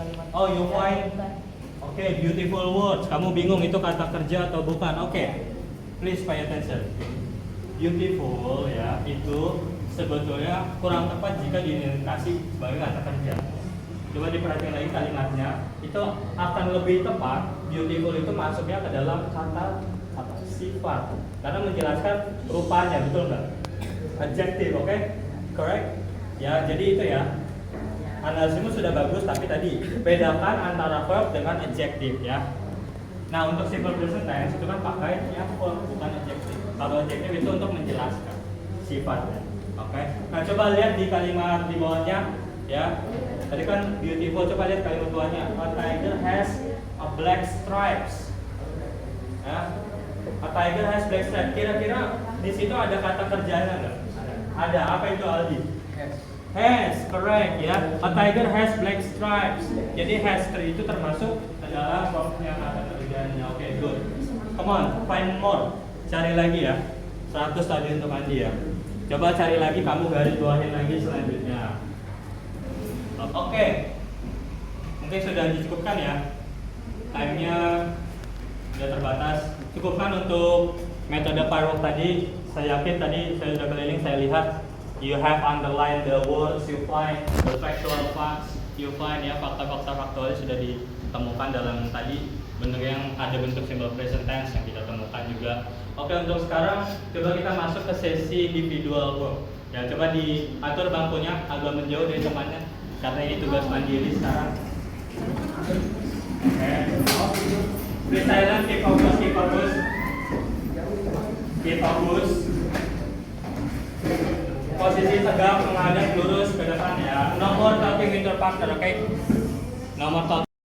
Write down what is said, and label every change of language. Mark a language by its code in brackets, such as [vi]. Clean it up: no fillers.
[en] Oh, you find okay, beautiful words. [id] Kamu bingung itu kata kerja atau bukan? [en] Oke, please pay attention. [id] Beautiful ya, itu sebetulnya kurang tepat jika diidentifikasi sebagai kata kerja. Coba diperhatikan lagi kalimatnya, itu akan lebih tepat. Beautiful itu masuknya ke dalam kata sifat, karena menjelaskan rupanya, betul nggak? Adjective, oke? Correct? Ya, jadi itu ya. Analisismu sudah bagus, tapi tadi bedakan antara verb dengan adjective ya. Nah, untuk simple present tense itu kan pakai yang verb bukan adjective. Kalau adjective itu untuk menjelaskan sifat ya. Oke. Nah, coba lihat di kalimat di bawahnya ya. Tadi kan beautiful, coba lihat kalimat bawahnya. [en] A tiger has a black stripes. Ya. A tiger has black stripes. [id] Kira-kira di situ ada kata kerjanya nggak? Ada. Apa itu, Aldi? [en] Has, correct ya. A tiger has black stripes. [id] Jadi has itu termasuk adalah verb yang kata kerjanya. [en] Oke, good. Come on, find more. [id] Cari lagi ya. 100 tadi untuk Andi ya. Coba cari lagi, kamu garis bawahin lagi selanjutnya. Oke. Mungkin sudah dicukupkan ya. Time-nya sudah terbatas. Cukupkan untuk metode Firework tadi. Saya yakin tadi saya sudah keliling, saya lihat [en] you have underlined the words you find, [id] the factual facts you find ya, fakta-fakta faktualnya sudah ditemukan dalam tadi bentuk yang ada bentuk simple present tense yang kita temukan juga. Oke, untuk sekarang coba kita masuk ke sesi individual work. Ya, coba diatur bangkunya agak menjauh dari temannya karena ini tugas mandiri sekarang. Oke. [en] Please silent, keep focus, keep focus. Keep focus. [id] Posisi tegak, menghadap lurus ke depan ya. [en] No more talking with your partner, oke? No more talking.